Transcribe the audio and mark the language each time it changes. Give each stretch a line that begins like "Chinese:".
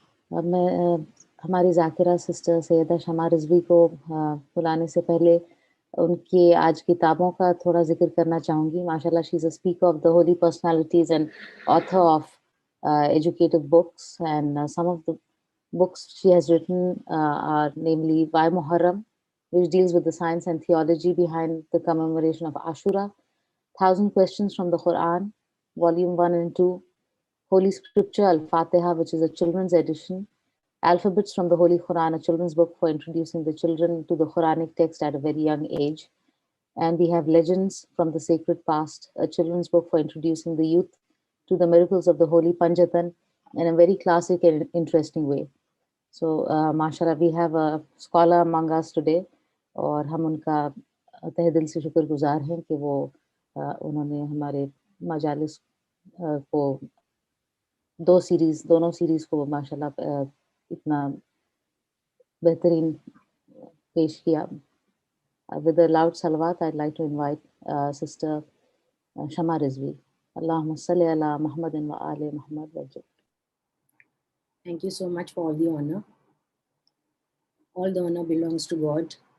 Urdu: اب میں ہماری ذاکرہ سسٹر سیدہ شمع رضوی کو بلانے سے پہلے ان کے آج کتابوں کا تھوڑا ذکر کرنا چاہوں گی.
English: ماشاء اللہ she is a speaker of the holy personalities and author of educative books, and some of the books she has written are namely Why Muharram, which deals with the science and theology behind the commemoration of Ashura, 1000 Questions from the Quran, Volume 1 and 2, Holy Scripture Al-Fatiha, which is a children's edition, Alphabets from the Holy Quran, a children's book for introducing the children to the Quranic text at a very young age. And we have Legends from the Sacred Past, a children's book for introducing the youth to the miracles of the Holy Panjatan in a very classic and interesting way. So, mashallah, we have a scholar among us today,
Urdu: اور ہم ان کا تہ دل سے شکر گزار ہیں کہ وہ انہوں نے ہمارے مجالس کو دونوں سیریز کو ماشاءاللہ اتنا بہترین پیش کیا.
English: With a loud salawat, I'd like to invite Sister Shama Rizvi.
Arabic: Allahumma salli ala Muhammadin wa ali Muhammad wa jal.
English: Thank you so much for all the honor. All the honor belongs to God.